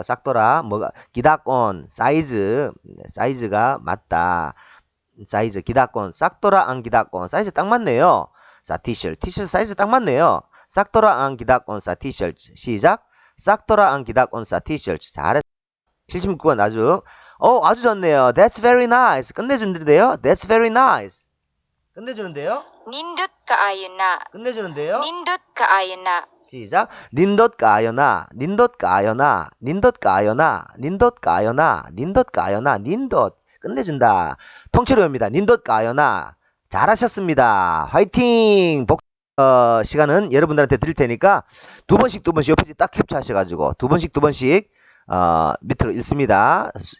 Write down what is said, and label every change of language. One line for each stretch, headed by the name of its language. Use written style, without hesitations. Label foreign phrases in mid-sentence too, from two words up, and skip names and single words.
Korean: 싹도라 뭐가 기다건 사이즈가 맞다. 사이즈 기다건
Cebuano: sakto ra ang gidak-on
Korean: 사이즈 딱 맞네요. 자, 티셔츠 사이즈 딱 맞네요.
Cebuano: sakto ra ang gidak-on sa t-shirt.
Korean: 시작.
Cebuano: sakto ra ang gidak-on sa t-shirt.
Korean: 잘했어. 76번 아주 좋네요.
English: That's very nice. 끝내주는데요. That's very nice.
Korean: 끝내주는데요.
Cebuano: Nindot kaayo na.
Korean: 끝내주는데요.
Cebuano: Nindot kaayo na.
Korean: 시작.
Cebuano: nindot kaayo na nindot kaayo na nindot kaayo na nindot kaayo na nindot kaayo na nindot 끝내준다.
Korean: 통째로 외웁니다.
Cebuano: nindot kaayo na.
Korean: 잘하셨습니다. 화이팅. 시간은 여러분들한테 드릴 테니까 두 번씩 옆에 딱 캡처하셔가지고 두 번씩 밑으로 읽습니다.